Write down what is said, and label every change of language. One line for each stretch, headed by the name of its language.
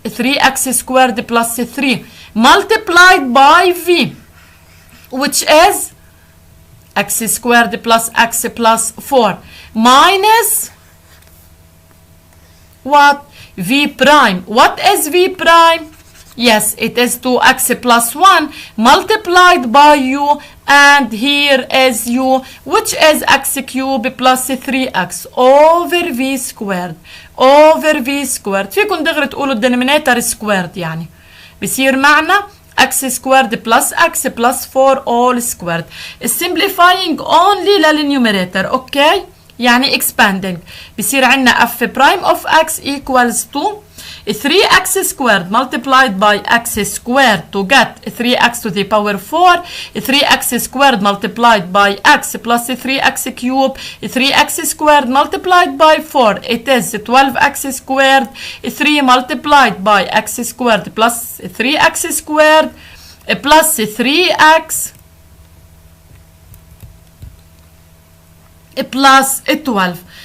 English: 3x squared plus 3 multiplied by v, which is x squared plus x plus 4 minus what? V prime. What is v prime? Yes, it is 2x plus 1 multiplied by u, and here is u, which is x cubed plus 3x over v squared over v squared.
Arabic: فيكم دغري تقولوا الدينومينيتور سكويرد، يعني بصير معنا
English: x squared plus x plus 4 all squared. Simplifying only
Arabic: للنيوميريتور، اوكي؟ يعني expanding. بصير عندنا
English: f prime of x equals to 3x squared multiplied by x squared to get 3x to the power 4, 3x squared multiplied by x plus 3x cubed, 3x squared multiplied by 4, it is 12x squared, 3 multiplied by x squared plus 3x squared plus 3x plus 12.